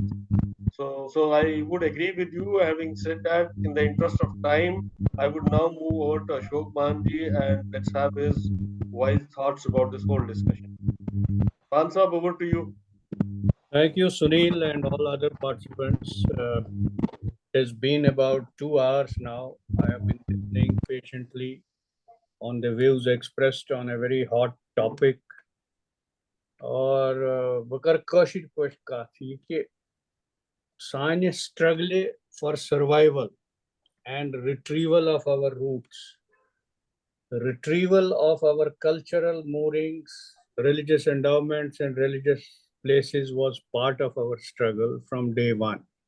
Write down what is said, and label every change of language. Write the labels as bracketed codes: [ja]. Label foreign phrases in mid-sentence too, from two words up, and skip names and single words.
[en] So I would agree with you. Having said that, in the interest of time, I would now move over to Ashok Manji and let's have his wise thoughts about this whole discussion. Ansab, over to you. Thank you, Sunil, and all other participants. It has been about 2 hours now. I have been listening patiently on the views expressed on a very hot topic. [ks] और बकर कशिर पश काफी कि सान्य [en] struggle for survival and retrieval of our roots, retrieval of our cultural moorings, religious endowments and religious places was part of our struggle from day one.